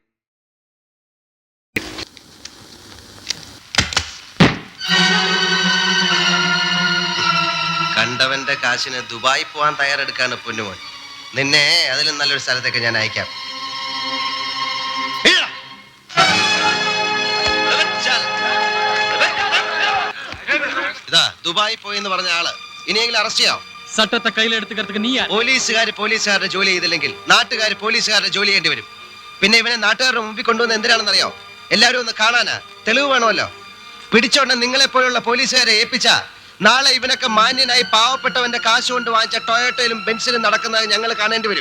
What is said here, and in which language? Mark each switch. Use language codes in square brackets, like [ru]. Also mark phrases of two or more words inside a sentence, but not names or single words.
[ml] കണ്ടവന്റെ കാശിന് ദുബായി പോവാൻ തയ്യാറെടുക്കാണ് പൊന്നുമോൻ. നിന്നെ അതിലും നല്ലൊരു സ്ഥലത്തേക്ക് ഞാൻ അയക്കാം. ഇതാ ദുബായി പോയി എന്ന് പറഞ്ഞ ആള് ഇനിയെങ്കിലും അറസ്റ്റ് ചെയ്യാം. [ta] சட்டத்தை கையில எடுத்துக்கிறதுக்கு நீ [ml] പോലീസുകാരുടെ ജോലി ചെയ്തില്ലെങ്കിൽ നാട്ടുകാർ പോലീസുകാരുടെ ജോലി ചെയ്യേണ്ടി വരും. പിന്നെ ഇവനെ നാട്ടുകാരുടെ മുമ്പിൽ കൊണ്ടുവന്ന് എന്തിനാണെന്ന് എല്ലാവരും ഒന്ന് കാണാനാ, തെളിവ് വേണമല്ലോ. പിടിച്ചോണ്ട് നിങ്ങളെ പോലുള്ള പോലീസുകാരെ ഏൽപ്പിച്ച നാളെ ഇവനൊക്കെ മാന്യനായി പാവപ്പെട്ടവന്റെ കാശ് കൊണ്ട് വാങ്ങിച്ച ടൊയോട്ടയിലും ബെൻസിലും നടക്കുന്നത് ഞങ്ങൾ കാണേണ്ടി വരും.